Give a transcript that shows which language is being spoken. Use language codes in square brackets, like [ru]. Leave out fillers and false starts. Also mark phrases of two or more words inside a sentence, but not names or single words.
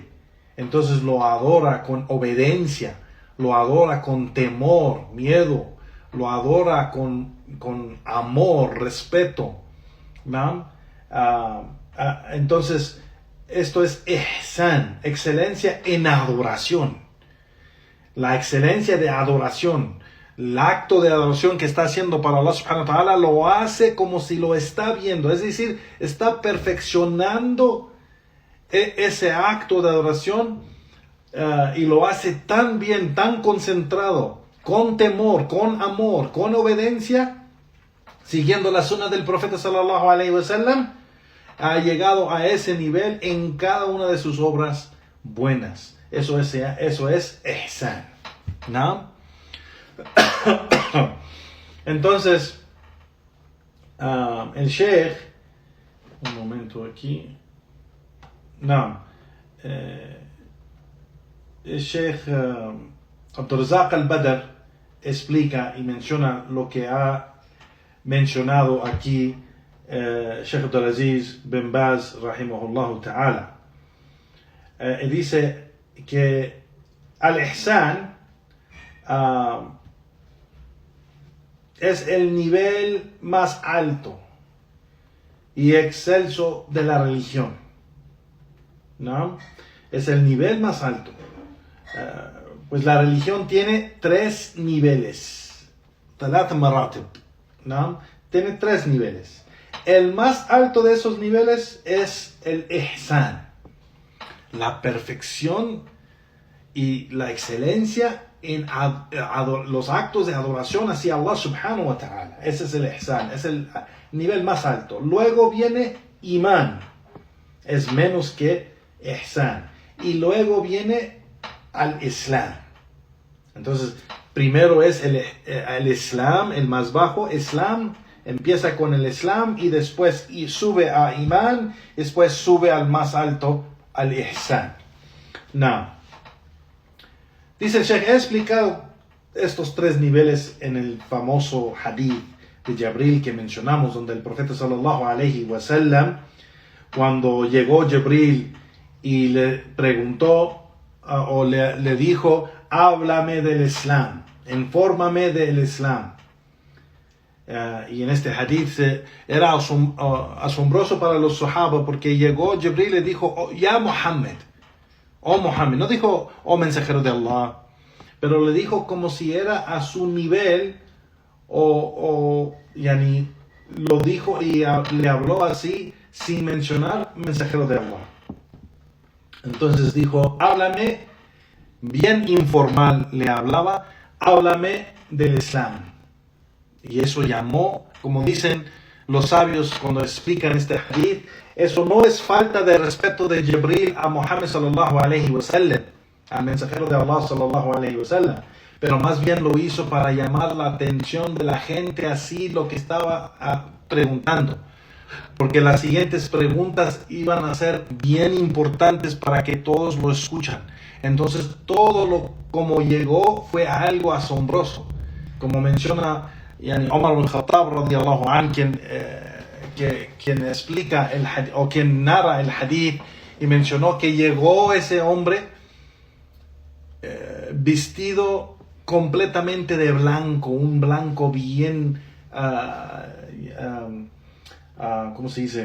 [es] Entonces lo adora con obediencia, lo adora con temor, miedo, lo adora con amor, respeto, ¿no? Entonces, esto es ihsan, excelencia en adoración. La excelencia de adoración, el acto de adoración que está haciendo para [ar] الله سبحانه وتعالى, [es] lo hace como si lo está viendo. Es decir, está perfeccionando ese acto de adoración y lo hace tan bien, tan concentrado, con temor, con amor, con obediencia, siguiendo la sunna del profeta [ar] صلى الله عليه وسلم, [es] ha llegado a ese nivel en cada una de sus obras buenas. Eso es ihsan, ¿no? Entonces, el sheikh, un momento aquí, no, el sheikh Abdurrazaq al-Badr explica y menciona lo que ha mencionado aquí Sheikh Abdulaziz bin Baz [ar] رحمه الله تعالى. [es] Dice que al-ihsan es el nivel más alto y excelso de la religión, ¿no? Es el nivel más alto. Pues la religión tiene 3 niveles, [ar] ثلاث مراتب, [es] ¿no? Tiene 3 niveles. El más alto de esos niveles es el ihsan, la perfección y la excelencia en los actos de adoración hacia [ar] الله سبحانه وتعالى. [es] Ese es el ihsan, es el nivel más alto. Luego viene iman, es menos que ihsan. Y luego viene al islam. Entonces, primero es el islam, el más bajo, islam. Empieza con el islam y después sube a iman, después sube al más alto, al ihsan. Now, dice el Sheikh, he explicado estos 3 niveles en el famoso hadith de Jibril que mencionamos, donde el profeta [ar] صلى الله عليه وسلم, [es] cuando llegó Jibril y le preguntó o le dijo, háblame del Islam, infórmame del Islam. Y en este hadith era asombroso para los sahaba, porque llegó Jibril y le dijo, oh, ya Muhammad, oh Muhammad, no dijo, oh mensajero de Allah, pero le dijo como si era a su nivel, yani, lo dijo y le habló así sin mencionar mensajero de Allah. Entonces dijo, háblame, bien informal le hablaba, háblame del Islam. Y eso llamó, como dicen los sabios cuando explican este hadith, eso no es falta de respeto de Jibril a Muhammad [ar] صلى الله عليه وسلم, [es] al mensajero de Allah [ar] صلى الله عليه وسلم, [es] pero más bien lo hizo para llamar la atención de la gente, así lo que estaba preguntando, porque las siguientes preguntas iban a ser bien importantes para que todos lo escuchan. Entonces todo como llegó fue algo asombroso, como menciona Omar ibn Khattab [ar] رضي الله عنه, [es] quien explica el hadith, o quien narra el hadith, y mencionó que llegó ese hombre vestido completamente de blanco, un blanco bien, ¿cómo se dice?